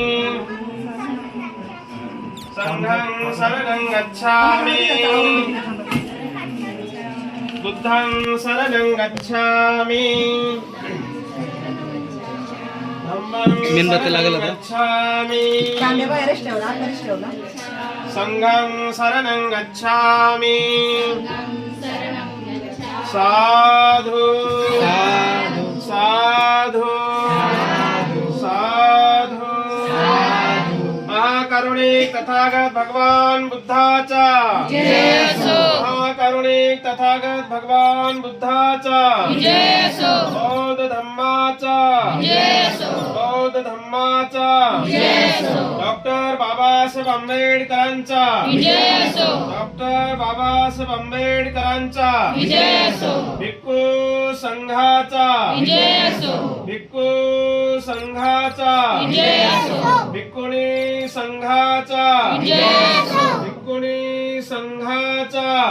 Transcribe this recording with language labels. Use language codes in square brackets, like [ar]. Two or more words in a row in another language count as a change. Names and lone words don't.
[pi] संघं शरणं गच्छामि बुद्धं शरणं गच्छामि धम्मं शरणं गच्छामि संघं शरणं गच्छामि साधु साधु साधु [mr] महाकरुणिक तथागत भगवान बुद्धाचा महाकारुणिक तथागत भगवान बुद्धाचा बौद्ध धम्माचा बौद्ध धम्माचा डॉक्टर बाबासाहेब आंबेडकरांचा डॉक्टर बाबासाहेब आंबेडकरांचा भिक्खू संघाचा भिक्खू संघाचा भिक्खुणी संघाचा भिक्खुणी संघाचा